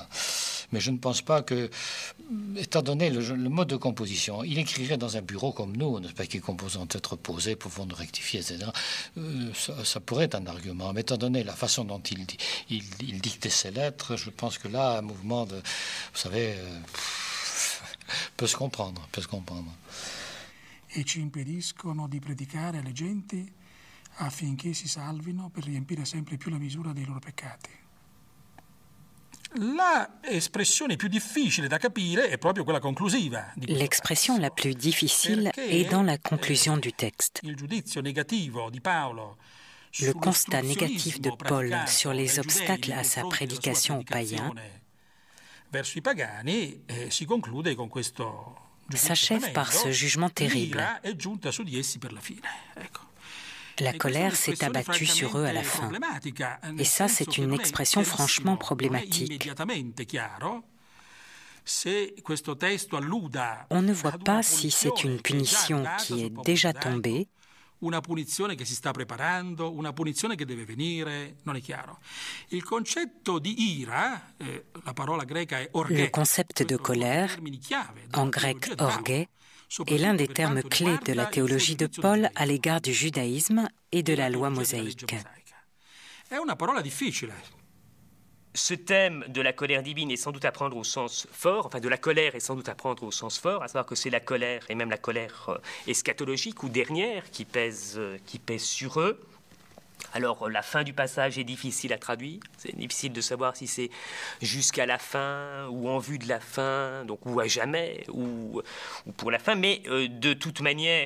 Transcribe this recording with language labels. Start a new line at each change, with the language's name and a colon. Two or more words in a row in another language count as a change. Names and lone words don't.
French: Mais je ne pense pas que, étant donné le mode de composition, il écrirait dans un bureau comme nous, n'est-ce pas, qui est composé en tête reposée, pouvant nous rectifier, etc. Ça pourrait être un argument. Mais étant donné la façon dont il dictait ses lettres, je pense que là, un mouvement de, vous savez, peut se comprendre.
Italian: E ci impediscono di predicare alle genti affinché si salvino per riempire sempre più la misura dei loro peccati.
French: L'expression la plus difficile est dans la conclusion du texte. Le constat négatif de Paul sur les obstacles à sa prédication aux païens s'achève par ce jugement terrible. La colère s'est abattue sur eux à la fin. Et ça, c'est une expression franchement problématique. On ne voit pas si c'est une punition qui est déjà tombée,
Italian: una punizione che si sta preparando, una punizione che deve venire, non è chiaro. Il concetto di ira, la parola greca è orge.
French: Le concept de colère, en grec orge, est l'un des termes clés de la théologie de Paul à l'égard du judaïsme et de la loi mosaïque.
Italian: È una parola difficile.
French: Ce thème de la colère divine est sans doute à prendre au sens fort, enfin de la colère est sans doute à prendre au sens fort, à savoir que c'est la colère, et même la colère eschatologique ou dernière, qui pèse sur eux. Alors la fin du passage est difficile à traduire, c'est difficile de savoir si c'est jusqu'à la fin ou en vue de la fin, donc ou à jamais ou pour la fin, mais de toute manière...